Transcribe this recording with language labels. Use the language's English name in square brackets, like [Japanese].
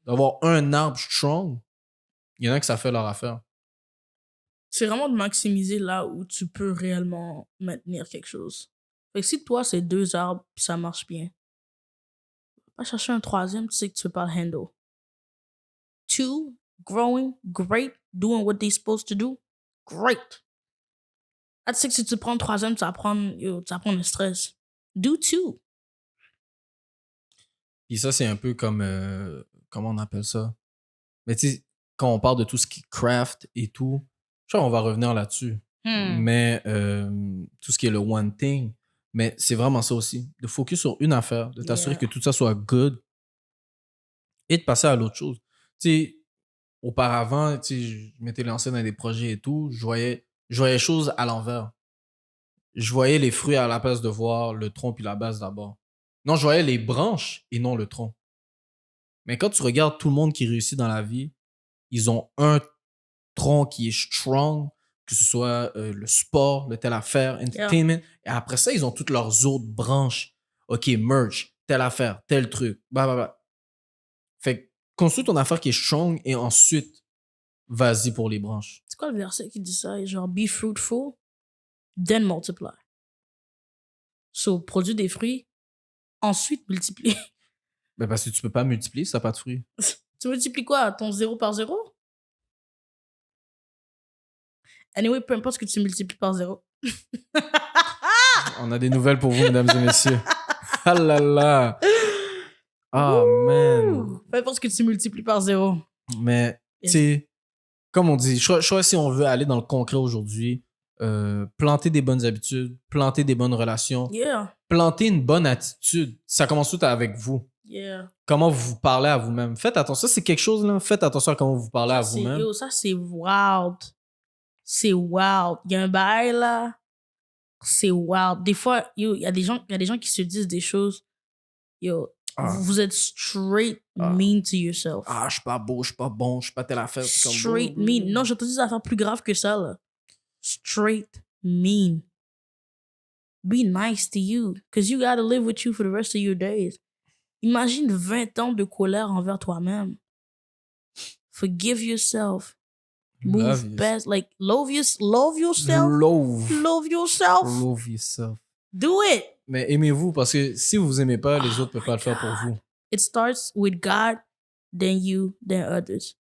[French] D'avoir un arbre strong. Il y en a qui ça fait leur affaire. C'est vraiment de maximiser là où tu peux réellement maintenir quelque chose. Fait que si toi, c'est 2 arbres, puis ça marche bien, va chercher un 3e, tu sais que tu peux pas le handle. [English] 2, growing, great, doing what they're supposed to do, great. [French] Là, tu sais que si tu prends le 3e, tu vas prendre le stress. [English] Do 2. [French] Puis ça, c'est un peu comme... comment on appelle ça? Mais tu sais, quand on parle de tout ce qui est craft et tout, je crois qu'on va revenir là-dessus. Mais tout ce qui est le one thing, mais c'est vraiment ça aussi. De focus sur une affaire, de t'assurer que tout ça soit good et de passer à l'autre chose. Tu sais, auparavant, tu sais, je m'étais lancé dans des projets et tout, je voyais les choses à l'envers. Je voyais les fruits à la place de voir le tronc puis la base d'abord. Non, je voyais les branches et non le tronc. Mais quand tu regardes tout le monde qui réussit dans la vie, ils ont un tronc qui est strong, que ce soit le sport, le telle affaire, entertainment. Et après ça, ils ont toutes leurs autres branches. OK, merch, telle affaire, tel truc. Bah. Fait que construis ton affaire qui est strong et ensuite, vas-y pour les branches. C'est quoi le verset qui dit ça? [English] Genre, be fruitful, then multiply. [French] So, produis des fruits, ensuite multiplie. Ben parce que tu peux pas multiplier si t'as pas de fruits. Tu multiplies quoi? Ton 0 par 0? Anyway, peu importe ce que tu multiplies par 0. On a des nouvelles pour vous, mesdames et messieurs. Ah là là! [English] Oh, man! [French] Peu importe ce que tu multiplies par 0. Mais, tu sais, comme on dit, je crois si on veut aller dans le concret aujourd'hui, planter des bonnes habitudes, planter des bonnes relations, planter une bonne attitude, ça commence tout avec vous. Comment vous parlez à vous-même. Faites attention, ça c'est quelque chose là, faites attention à comment vous parlez à vous-même. Ça c'est wild. C'est wild. Il y a un bail là, c'est wild. Des fois, il y a des gens qui se disent des choses. Vous êtes straight Ah. [English] mean to yourself. [French] Ah, je suis pas beau, je suis pas bon, je suis pas telle affaire. C'est comme, [English] Straight mean. [French] Non, j'ai entendu des affaires plus graves que ça, là. [English] Straight mean. Be nice to you. Because you gotta live with you for the rest of your days. [French] Imagine 20 ans de colère envers toi-même. [English] Forgive yourself. Move Love best. Like, love yourself. Love Love yourself. yourself. Do it. [French] Mais aimez-vous, parce que si vous aimez pas, les autres peuvent pas le faire pour vous. [English] It starts with God, then you, then others.